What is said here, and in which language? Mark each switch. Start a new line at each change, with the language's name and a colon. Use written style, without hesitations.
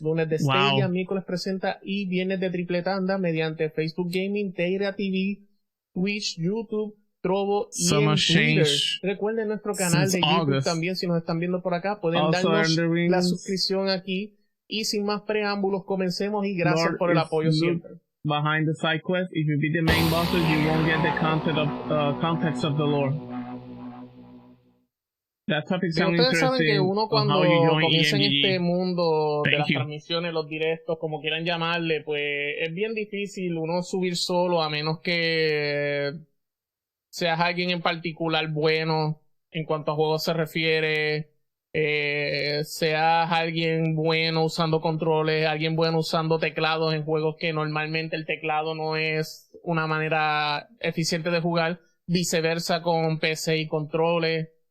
Spanish: Lunes de Stadia, miércoles presenta y viernes de triple tanda mediante Facebook Gaming, Teira TV, Twitch, YouTube, Trovo y en Twitter. Recuerden nuestro canal de YouTube también, si nos están viendo por acá, pueden darnos la suscripción aquí. Y sin más preámbulos, comencemos y gracias por el apoyo siempre.
English: Behind the side quest, if you beat the main bosses, you won't get the context of the lore. That topic sounds
Spanish: ustedes saben que uno cuando comienza en
English: EMGG.
Spanish: este mundo de las
English: you.
Spanish: transmisiones, los directos, como quieran llamarle, pues es bien difícil uno subir solo a menos que seas alguien en particular bueno en cuanto a juegos se refiere, seas alguien bueno usando controles, alguien bueno usando teclados en juegos que normalmente el teclado no es una manera eficiente de jugar, viceversa con PC y controles.